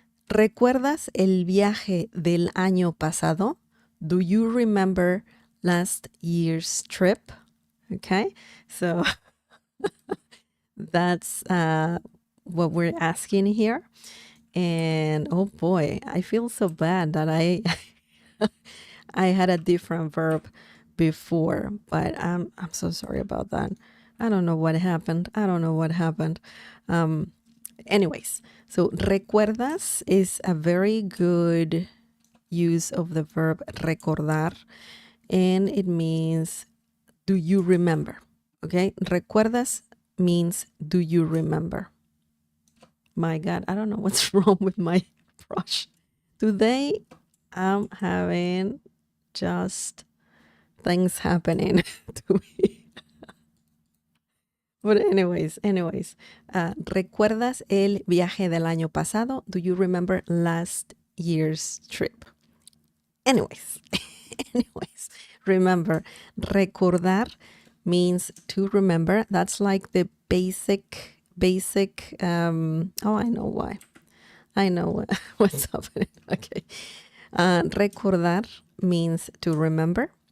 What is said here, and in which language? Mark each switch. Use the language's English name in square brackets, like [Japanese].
[Spanish] ¿Recuerdas el viaje del año pasado? [English] Do you remember last year's trip? Okay. So that's what we're asking here. And oh boy, I feel so bad that I I had a different verb before, but I'm so sorry about that. I don't know what happened. I don't know what happened. Anyways, so recuerdas is a very good use of the verb recordar, and it means do you remember? Okay, recuerdas means do you remember? My God, I don't know what's wrong with my brush. Today, I'm having just things happening to me. But anyways, [Spanish] ¿recuerdas el viaje del año pasado? [English] Do you remember last year's trip? Anyways, remember, recordar means to remember. That's like the basic, oh, I know why. I know what's happening. Okay. Recordar means to remember.